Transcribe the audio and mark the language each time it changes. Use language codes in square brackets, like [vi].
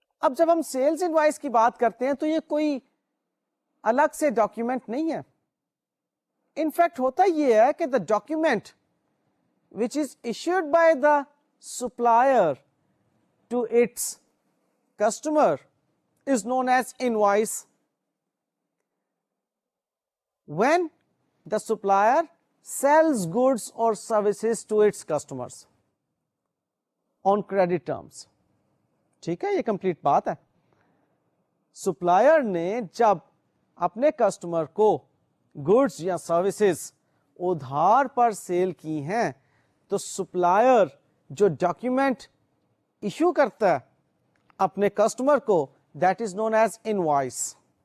[hi] अब जब हम सेल्स इनवॉइस की बात करते हैं तो ये कोई अलग से डॉक्यूमेंट नहीं है. इनफैक्ट होता यह है कि [en] The document which is issued by the supplier to its customer is known as invoice. When the supplier sells goods or services to its customers on credit terms. [hi] ठीक है, ये कंप्लीट बात है. सप्लायर ने जब अपने कस्टमर को goods या सर्विसेज उधार पर सेल की हैं, तो सप्लायर जो डॉक्यूमेंट इशू करता है अपने कस्टमर को, [en] That is known as invoice.